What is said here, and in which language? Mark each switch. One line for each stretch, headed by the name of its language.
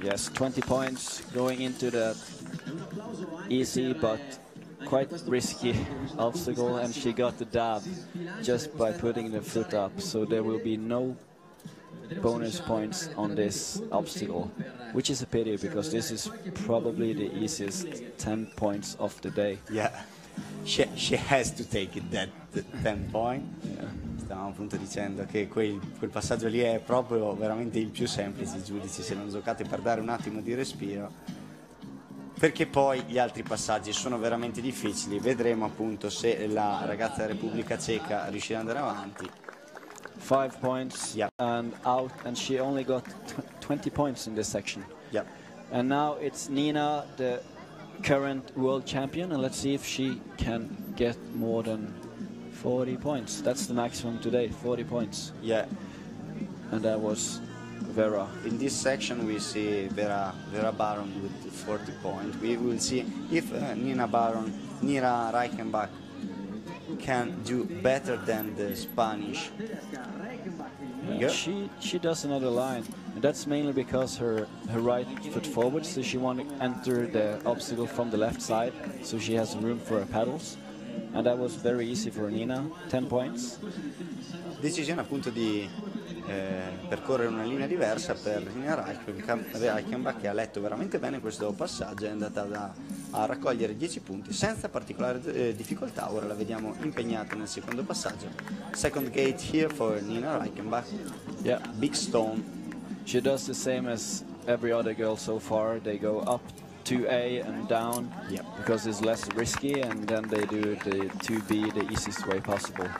English: Yes, 20 points going into that easy but quite risky obstacle, and she got the dab just by putting the foot up, so there will be no bonus points on this obstacle, which is a pity because this is probably the easiest 10 points of the day. Yeah, she has to take it that 10 point. Yeah.
Italian: Stavamo appunto dicendo che quel passaggio lì è proprio veramente il più semplice, i giudici se l'hanno giocati per dare un attimo di respiro, perché poi gli altri passaggi sono veramente difficili. Vedremo appunto se la ragazza della Repubblica Ceca riuscirà ad andare avanti.
English: 5 points and out, and she only got 20 points in this section. Yep. And now it's Nina, the current world champion, and let's see if she can get more than 40 points. That's the maximum today, 40 points. Yeah. And that was Vera. In this section we see Vera Baron with 40 points. We will see if Nina Reichenbach can do better than the Spanish. She does another line, and that's mainly because her right foot forward, so she wants to enter the obstacle from the left side, so she has room for her pedals, and that was very easy for Nina. 10 points.
Italian: Decisione appunto di percorrere una linea diversa per Nina Reichenbach, che ha letto veramente bene questo passaggio, è andata a raccogliere 10 punti senza particolare difficoltà. Ora la vediamo impegnata nel secondo passaggio.
English: Second gate here for Nina Reichenbach. Yeah, Big stone. she does the same as every other girl so far. They go up 2A and down, Yep. because it's less risky, and then they do the 2B the easiest way possible.